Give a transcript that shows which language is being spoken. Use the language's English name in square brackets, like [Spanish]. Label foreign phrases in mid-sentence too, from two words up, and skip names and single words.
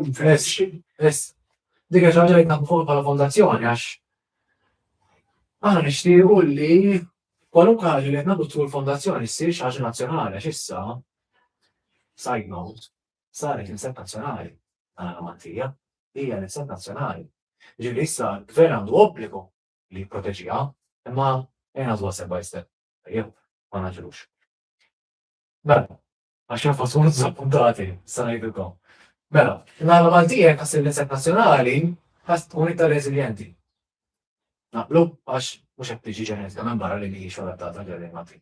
[Maltese] Dik hija xi ħaġa li naħdmu fuq bħala fondazzjoni għax aħna nixtiequ li kwalunkwe ħaġa li qed nagħmlu tul fondazzjoni ssir xi ħaġa nazzjonali għax issa [English] side note [Maltese] saret insett nazzjonali għal Maltija hija l-insett nazzjonali. Ġifieri issa l-gvern għandu obbligu li jipproteġiha, imma nagħtuha [English] step by step. [Maltese] Jew ma naġrux. Mela, għax hemm fost appuntati, sa ngħidilkom. Mela, l-għala Maltija jekk ħassir l-insett nazzjonali ħass tkun iktar reżiljenti. Naqblu għax mhux qed tiġi ġenetika minn barra li mhijiex adattata ġelli Malti.